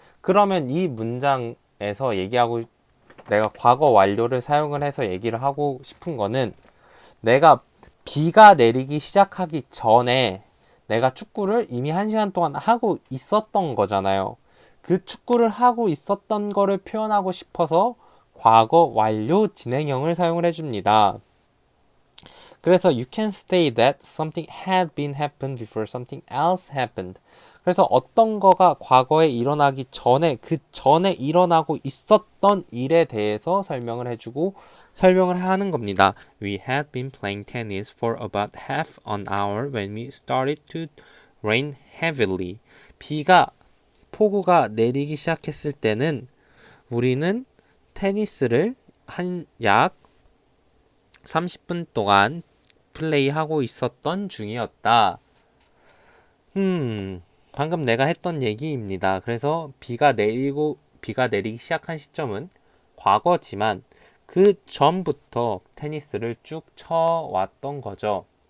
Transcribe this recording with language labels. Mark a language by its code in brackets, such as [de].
[ko] 그러면 이 문장에서 내가 과거 완료를 사용을 해서 얘기를 하고 싶은 거는 내가 비가 내리기 시작하기 전에 내가 축구를 이미 1시간 동안 하고 있었던 거잖아요. 그 축구를 하고 있었던 거를 표현하고 싶어서 과거 완료 진행형을 사용을 해줍니다. [en] 그래서 you can say that something had been happened before something else happened. [ko] 그래서 어떤 거가 과거에 일어나기 전에 그 전에 일어나고 있었던 일에 대해서 설명을 하는 겁니다. [en] We had been playing tennis for about half an hour when we started to rain heavily. [ko] 폭우가 내리기 시작했을 때는 우리는 테니스를 한 약 30분 동안 플레이하고 있었던 중이었다. 방금 내가 했던 얘기입니다. 그래서 비가 내리기 시작한 시점은 과거지만 그 전부터 테니스를 쭉 쳐왔던 거죠.